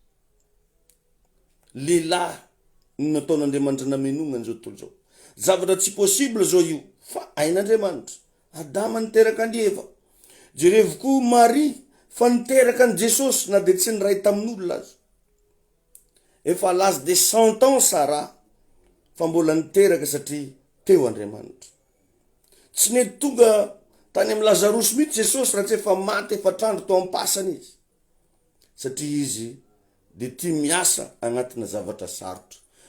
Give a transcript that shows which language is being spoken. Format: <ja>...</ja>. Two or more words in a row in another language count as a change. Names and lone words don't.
<mg>Lehilahy nataon'Andriamanitra namenonga an'izao tontolo zao. Zavatra tsy possible zao io fa ain'Andriamanitra. Adama niteraka ny Eva. Jerevo koa Marie fa niteraka ny Jesosy na de tsy niray tamin'olona azy. Efa</mg> <fr>l'âge de 100 ans</fr> <mg>Sara fa mbola niteraka satria teo Andriamanitra. Tsy nety tonga tany amin'ny Lazarosy mihitsy Jesosy raha tsy efa maty efa trandro tao ampasany izy. Satria izy de tia miasa agnatina zavatra sarotra.</mg>